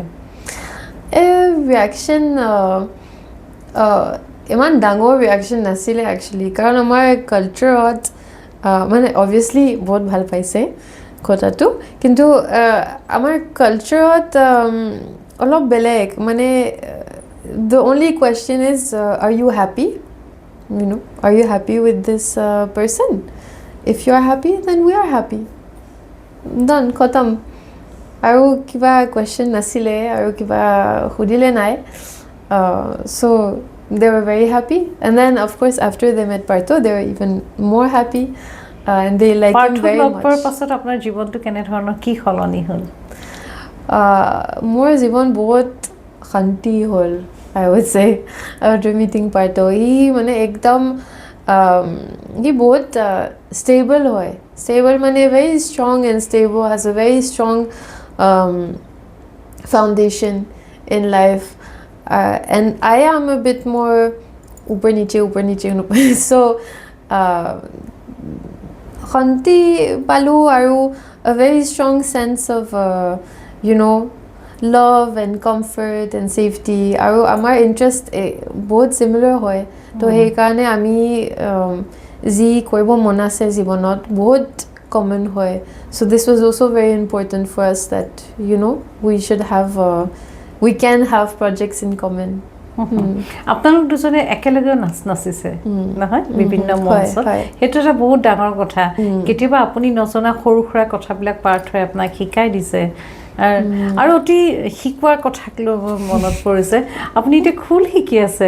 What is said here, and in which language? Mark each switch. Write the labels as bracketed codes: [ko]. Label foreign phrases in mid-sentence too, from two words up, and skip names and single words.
[as] ৰিয়েকশ্যন ইমান ডাঙৰ ৰিয়েকশ্যন নাছিলে একচুৱেলি কাৰণ আমাৰ কালচাৰত মানে অবভিয়াছলি বহুত ভাল পাইছে কথাটো কিন্তু আমাৰ কালচাৰত অলপ বেলেগ মানে [en] the only question is are you happy are you happy with this person if you are happy then we are happy done khatam [as] আৰু কিবা [en] question [as] নাছিলে আৰু কিবা সুধিলে নাই [en] so they were very happy and then of course after they met Partho they were even more happy and they like him very much [as] পাছত আপোনাৰ জীৱনটো কেনে ধৰণৰ কি খলনি হ'ল মোৰ জীৱন বহুত শান্তি হ'ল [en] I would say after meeting Partho he [as] মানে একদম [en] he both stable hoy. Stable mane very strong and stable, has a very strong foundation in life. And I am a bit more [hi] ऊपर नीचे. [en] So [as] খান্তি পালো আৰু [en] a very strong sense of love and comfort and safety. [as] আৰু আমাৰ [en] interest both similar hoy. [as] তো হেই কাৰণে আমি যি ক'বো মন আছে জীৱনত বহুত common হয়. [en] So this was also very important for us that we can have projects in common. [as] আপোনালোক দুজনে একেলগে নাচিছে নহয় বিভিন্ন মঞ্চত সেইটো এটা বহুত ডাঙৰ কথা কেতিয়াবা আপুনি নজনা সৰু সুৰা কথাবিলাক পাৰ্ট হৈ আপোনাক শিকাই দিছে আৰু অতি শিকোৱাৰ কথাক লৈ মনত পৰিছে আপুনি এতিয়া খোল শিকি আছে